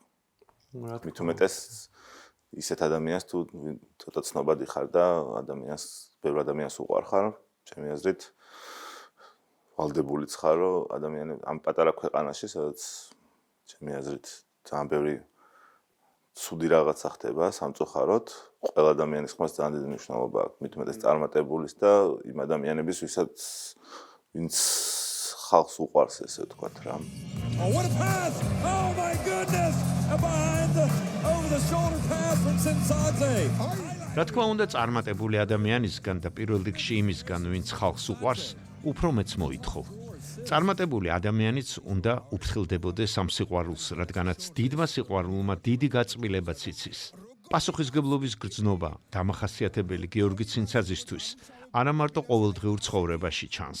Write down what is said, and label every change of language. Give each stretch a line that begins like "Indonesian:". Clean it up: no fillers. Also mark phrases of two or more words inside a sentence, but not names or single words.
Georgian: მით უმეტეს ისეთ ადამიანს თუ ცოტა ცნობადი ხარ და ბევრ ადამიანს უყვარ ხარ, ჩემი აზრით ვალდებულიც ხარ, რომ ადამიანები ამ პატარა ქვეყანაში, სადაც ჩემი აზრით ძალიან ბევრი ცუდი რაღაცა ხდება სამწუხაროდ, ყველა ადამიანის ხმას ძალიან დიდი მნიშვნელობა აქვს, მით უმეტეს წარმატებულის და იმ ადამიანების, ვინც ხალხს უყვარს, ესე ვთქვათ რა.
English: Oh, what a pass! Oh my goodness! Behind over the shoulder pass from Sinsadze.
Georgian: რა თქმა უნდა, წარმატებული ადამიანისგან და პირველ რიგში იმისგან, ვინც ხალხს უყვარს, უფრო მეც მოითხოვ. წარმატებული ადამიანიც უნდა უფრთხილდებოდეს ამ სიყვარულს, რადგანაც დიდმა სიყვარულმა დიდი გაწმილებაც იცის. პასუხისგებლობის გრძნობა დამახასიათებელი გიორგი ცინცაძისთვის არა მარტო ყოველდღიურ ცხოვრებაში ჩანს.